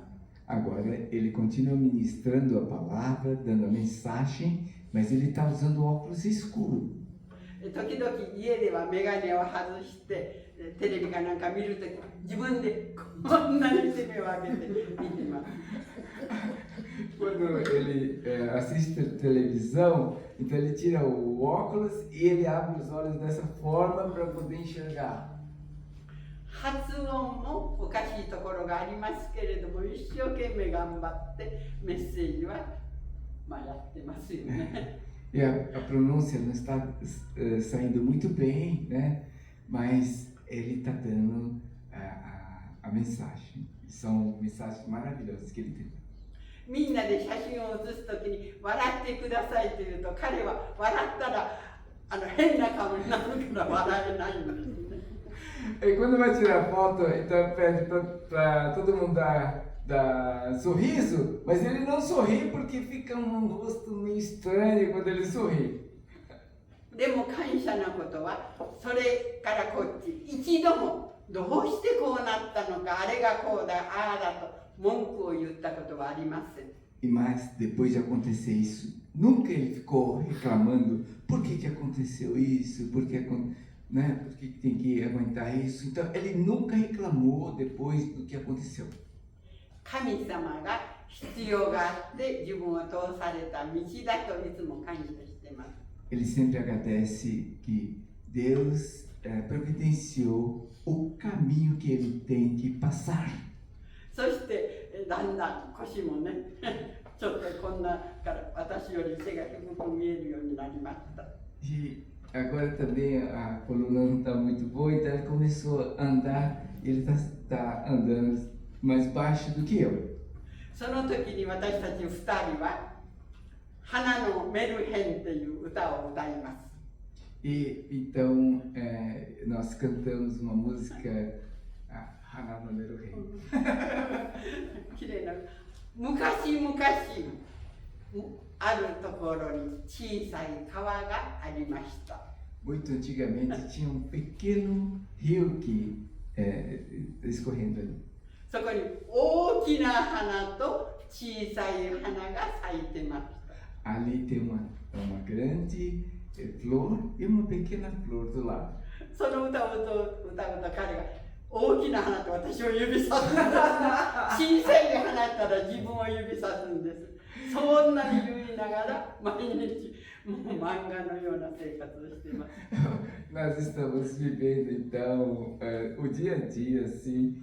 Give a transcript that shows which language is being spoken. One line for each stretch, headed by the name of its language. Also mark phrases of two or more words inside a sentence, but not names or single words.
Portuguese: Agora ele continua ministrando a palavra, dando a mensagem, mas ele está usando óculos escuros.
Japanese: 時々家では眼鏡を外してテレビかなんか見るとき自分でこんなに手目を上げて見ています。
Portuguese: Quando ele assiste televisão, então ele tira o óculos e ele abre os olhos dessa forma para poder enxergar.
Japanese: 発音もおかしいところがありますけれども一生懸命頑張ってメッセージはやってますよね。
Portuguese: E a pronúncia não está saindo muito bem, né? Mas ele está dando a mensagem. São mensagens maravilhosas que ele tem.
Japanese: みんなで写真を写すときに笑ってくださいと言うと彼は笑ったら変な顔になるから笑えないんですね。
Portuguese: E quando vai tirar foto, então pede para todo mundo dar sorriso, mas ele não sorri porque fica um rosto meio estranho quando ele sorri.
Japanese: でも感謝なことはそれからこっち一度もどうしてこうなったのかあれがこうだああだと文句を言ったことはありません。
Portuguese: Mas depois de acontecer isso, nunca ele ficou reclamando por que aconteceu isso, por que tem que aguentar isso. Então ele nunca reclamou depois do que aconteceu.
Japanese: 神様が必要があって自分を通された道だといつも感謝しています。
Portuguese: Ele sempre agradece que Deus providenciou o caminho que ele tem que passar.
Japanese: そしてだんだん腰もねちょっとこんなから私より背が低く見えるようになりました。
Portuguese: E agora também a coluna não está muito boa, então ele começou a andar, ele está andando mais baixo do que eu.
Japanese: その時に私たち2人は花のメルヘンという歌を歌います。
Portuguese: E então nós cantamos uma música Hana no Meru-Rei.
Japanese: きれいな昔々あるところに小さい川がありました。
Portuguese: Muito antigamente tinha um pequeno rio que escorrendo ali.
Japanese: そこに大きな花と小さい花が咲いてました。
Portuguese: Ali tem uma grande flor e uma pequena flor do lado.
Japanese: その歌を歌うと彼が大きな花と私を指さすんです。小さい花だったら自分を指さすんです。そんなに言いながら毎日もう漫画のような生活をしています。
Portuguese: Nós estamos vivendo então o dia a dia assim.